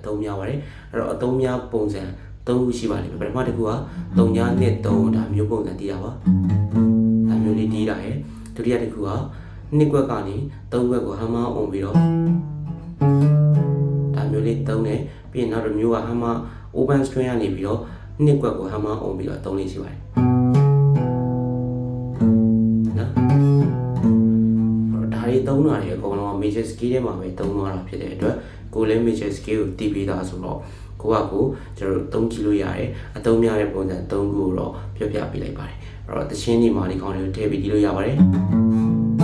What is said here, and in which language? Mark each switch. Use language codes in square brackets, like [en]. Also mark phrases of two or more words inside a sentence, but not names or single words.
[my] သုံးများပါတယ်အဲ့တော့အသုံးများပုံစံ၃ခုရှိပါလိမ့်မယ်ပထမတစ်ခုက3ညနဲ့3ဒါမျိုးပုံစံတီးတာပါဒါမျိုးလေးတီးတာရယ်ဒုတိယတစ်ခုက2ခွက်ကနေ3ခွက်ကို [en] hammer on [my] ပြီးတော့ ဒါမျိုးလေးသုံးတယ်ပြီးရင်နောက်တစ်မျိုးက [en] hammer open string [my] ကနေပြီးတော့2ခွက်ကို [en] hammer on [my] ပြီးတော့သုံးလေးရှိပါတယ်သုံးတာတွေအကုန်လုံး [en] major scale [my] ထဲမှာပဲသုံးသွားတာဖြစ်တဲ့အတွက်ကိုလည်း [en] major scale [my] ကိုတည်ပြီးသားဆိုတော့ကိုကျွန်တော်သုံးကြည့်လို့ရတယ်အသုံးများတဲ့ပုံစံ၃ခုကိုတော့ပြောပြပေးလိုက်ပါတယ်အဲ့တော့တချင်းဒီမှာဒီကောင်တွေကိုထည့်ပြီးကြည့်လို့ရပါတယ်